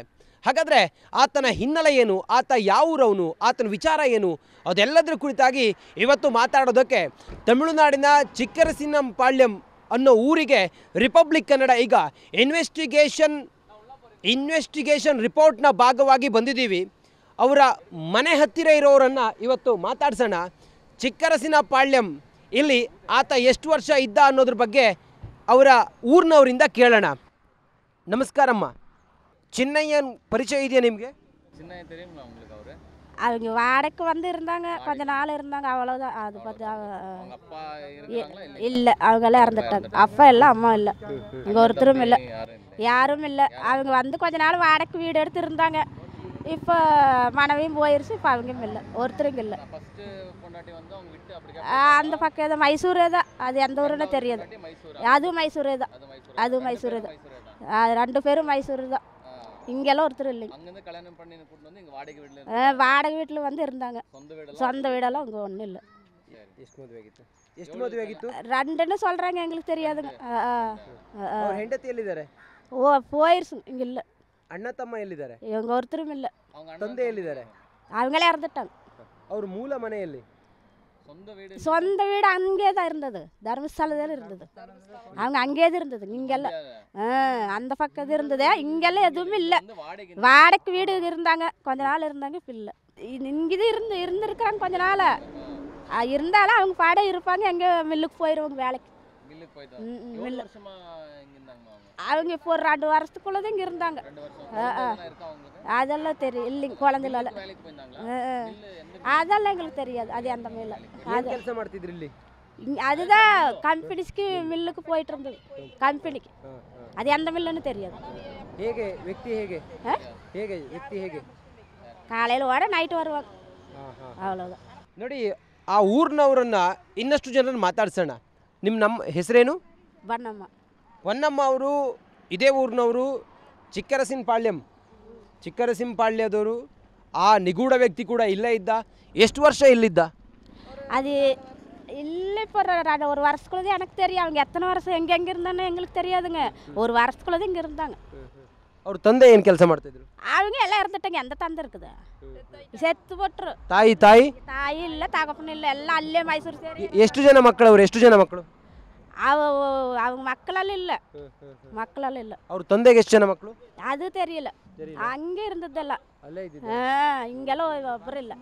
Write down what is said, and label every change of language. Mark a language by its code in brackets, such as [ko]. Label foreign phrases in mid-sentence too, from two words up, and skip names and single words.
[kn] ಹಾಗಾದರೆ ಆತನ ಹಿನ್ನೆಲೆ ಏನು, ಆತ ಯಾವ ಊರವನು, ಆತನ ವಿಚಾರ ಏನು, ಅದೆಲ್ಲದರ ಕುರಿತಾಗಿ ಇವತ್ತು ಮಾತಾಡೋದಕ್ಕೆ ತಮಿಳುನಾಡಿನ ಚಿಕ್ಕರಸಿನಂಪಾಳ್ಯಂ ಅನ್ನೋ ಊರಿಗೆ ರಿಪಬ್ಲಿಕ್ ಕನ್ನಡ ಈಗ ಇನ್ವೆಸ್ಟಿಗೇಷನ್ ರಿಪೋರ್ಟ್ನ ಭಾಗವಾಗಿ ಬಂದಿದ್ದೀವಿ. ಅವರ ಮನೆ ಹತ್ತಿರ ಇರೋರನ್ನು ಇವತ್ತು ಮಾತಾಡ್ಸೋಣ. ಚಿಕ್ಕರಸಿನಪಾಳ್ಯಂ ಇಲ್ಲಿ ಆತ ಎಷ್ಟು ವರ್ಷ ಇದ್ದ ಅನ್ನೋದ್ರ ಬಗ್ಗೆ ಅವರ ಊರಿನವರಿಂದ ಕೇಳೋಣ. ನಮಸ್ಕಾರಮ್ಮ. சின்னையன் ಪರಿಚಯ ಇದೆಯಾ ನಿಮಗೆ? [ta] சின்னையன் தெரியுங்களா உங்களுக்கு அவரு? அவங்க வாடகைக்கு வந்து இருந்தாங்க, கொஞ்ச நாள் இருந்தாங்க, அவ்வளோதான். அது பற்றி அவங்க அப்பா இருக்காங்களா இல்லை இல்லை, அவங்கெல்லாம் இறந்துட்டாங்க. அப்பா இல்லை, அம்மா இல்லை, இங்கே ஒருத்தரும் இல்லை, யாரும் இல்லை யாரும் இல்லை. அவங்க வந்து கொஞ்ச நாள் வாடகைக்கு வீடு எடுத்து இருந்தாங்க. இப்போ மனைவியும் போயிடுச்சு, இப்போ அவங்களும் இல்லை, ஒருத்தருங்க இல்லை. ஃபர்ஸ்ட் பொண்டாட்டி வந்து அவங்க விட்டு அப்படி அந்த பக்கம் ஏதோ மைசூரே தான், அது எந்த ஊருன்னு தெரியாது. மைசூரா அதுவும் மைசூரே தான், அதுவும் மைசூரே தான். மைசூரா தான் ரெண்டு பேரும் மைசூர் தான். இங்கெல்லாம் ஒருத்தர் இல்லைங்க. அங்கேருந்து கல்யாணம் பண்ணி கூட்டு வந்து இங்கே வாடகை வீட்டில் வாடகை வீட்டில் வந்து இருந்தாங்க. சொந்த வீடெல்லாம் சொந்த வீடெல்லாம் இங்கே ஒன்றும் இல்லை. [kn] ಎಷ್ಟು ಮದುವೆ ಆಗಿತ್ತು? ಎಷ್ಟು ಮದುವೆ ಆಗಿತ್ತು? [ta] ரெண்டுன்னு சொல்கிறாங்க, எங்களுக்கு தெரியாதுங்க. [kn] ಅವ್ರ ಹೆಂಡತಿ ಎಲ್ಲಿದ್ದಾರೆ? [ta] போயிருச்சு, இங்கே இல்லை. [kn] ಅಣ್ಣ ತಮ್ಮ ಎಲ್ಲಿದ್ದಾರೆ? [ta] இவங்க ஒருத்தரும் இல்லை, அவங்க [kn] ತಂದೆ ಎಲ್ಲಿದ್ದಾರೆ? [ta] அவங்களே இறந்துட்டாங்க. [kn] ಅವ್ರ ಮೂಲ ಮನೆಯಲ್ಲಿ? [ta] சொந்த வீடு சொந்த வீடு அங்கே தான் இருந்தது, தர்மஸ்தலத்தில் இருந்தது. அவங்க அங்கேயே தான் இருந்தது, இங்கெல்லாம் அந்த பக்கம் இருந்தது. இங்கெல்லாம் எதுவுமே இல்லை. வந்து வாடகை வாடகைக்கு வீடு இருந்தாங்க, கொஞ்ச நாள் இருந்தாங்க, இப்போ இல்லை. இங்கே இருந்திருக்கிறாங்க கொஞ்ச நாள். இருந்தாலும் அவங்க பாட இருப்பாங்க, எங்கே மில்லுக்கு போயிடுவாங்க வேலைக்கு. மில்லுக்கு போயிட்டு மில்லு எவ்வளோ வருஷமா இங்கே இருந்தாங்க அவங்க? அவங்க இப்போ ஒரு 2 வருஷத்துக்குள்ளது இங்கே இருந்தாங்க. 2 வருஷம் குழந்தைலாம் இருக்கா அவங்களுக்கு? அதெல்லாம் தெரியும். இல்லைங்க, குழந்தைல வேலைக்கு போயிருந்தாங்களா? அதெல்லாம் எங்களுக்கு தெரியாது. அது அந்த ಮೇಲೆ [kn] ಏನು ಕೆಲಸ ಮಾಡ್ತಿದ್ರಿ ಇಲ್ಲಿ? [ta] அதுதான் கம்பெனிஸ்க்கு மில்லுக்கு போயிட்டு இருந்தது. கம்பெனிக்கு அது எந்த மில்லுன்னு தெரியாது. [kn] ಹೇಗೆ ವ್ಯಕ್ತಿ ಹೇಗೆ ಹೇಗೆ ವ್ಯಕ್ತಿ ಹೇಗೆ [ta] காலையில் ஓட நைட்டு வருவாங்க, அவ்வளோதான். [kn] ನೋಡಿ, ಆ ಊರಿನವರನ್ನ ಇನ್ನಷ್ಟು ಜನರನ್ನು ಮಾತಾಡ್ಸೋಣ. ನಮ್ಮ ಹೆಸರೇನು? ಬಣ್ಣಮ್ಮ. ಹೊನ್ನಮ್ಮ ಅವರು ಇದೇ ಊರಿನವರು, ಚಿಕ್ಕರಸಿಂಪಾಳ್ಯದವರು. ಆ ನಿಗೂಢ ವ್ಯಕ್ತಿ ಕೂಡ ಇಲ್ಲೇ ಇದ್ದ. ಎಷ್ಟು ವರ್ಷ ಇಲ್ಲಿದ್ದ? [ta] அது இல்லை, இப்போ ஒரு வருஷத்துக்குள்ளது எனக்கு தெரியும். அவங்க எத்தனை வருஷம் எங்கே இருந்தானே எங்களுக்கு தெரியாதுங்க. ஒரு வருஷத்துக்குள்ளது இங்கே இருந்தாங்க. [kn] ಅವ್ರ ತಂದೆ ಏನು ಕೆಲಸ ಮಾಡ್ತಿದ್ರು? [ta] அவங்க எல்லாம் இறந்துட்டாங்க. எந்த தந்தை இருக்குது? செத்து போட்டுரு. [kn] ತಾಯಿ [ta] தாய் இல்லை, தகப்பனும் இல்லை, எல்லாம் [kn] ಅಲ್ಲೇ ಮೈಸೂರು ಸೇರಿ. ಎಷ್ಟು ಜನ ಮಕ್ಕಳು ಅವರು? ಎಷ್ಟು ಜನ ಮಕ್ಕಳು? [ta] அவங்க மக்களால் இல்லை. [kn] ಅವ್ರ ತಂದೆಗೆ ಎಷ್ಟು ಜನ ಮಕ್ಕಳು? [ta] ಅದು தெரியல. [kn] ಹಂಗೆ இருந்தದಲ್ಲ, ಹಿಂಗೆಲ್ಲ ಒಬ್ಬರು ಇಲ್ಲ.